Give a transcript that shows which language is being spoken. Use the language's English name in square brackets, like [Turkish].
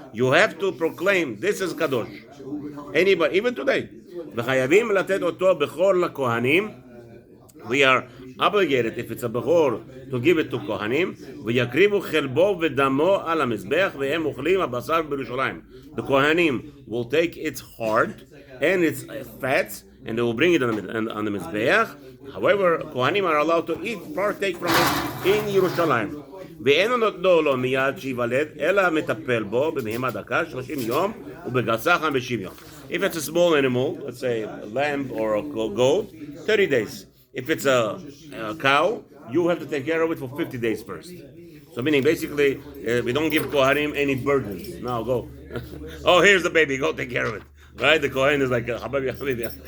[English] You have to proclaim this is kadosh. Anybody, even today, [Hebrew] וחייבים לתת אותו בכור לכהנים. [English] We are obligated, if it's a bechor, to give it to kohanim. [Hebrew] ויקריבו חלבו ודמו על המזבח, והם אוכלים הבשר בירושלים. [English] The kohanim will take its heart and its fats, and they will bring it on the mizbeach. However, kohanim are allowed to partake from it in Yerushalayim. [Hebrew] ואין נותנו לו מיד שיוולד, אלא מטפל בו בבהמה דקה 30 יום ובגסה 50 יום. [English] If it's a small animal, let's say a lamb or a goat, 30 days. If it's a cow, you have to take care of it for 50 days first. So meaning basically, we don't give kohanim any burdens. Now go. Oh, here's the baby, go take care of it. Right? The Kohen is like, Habibi, Habibi.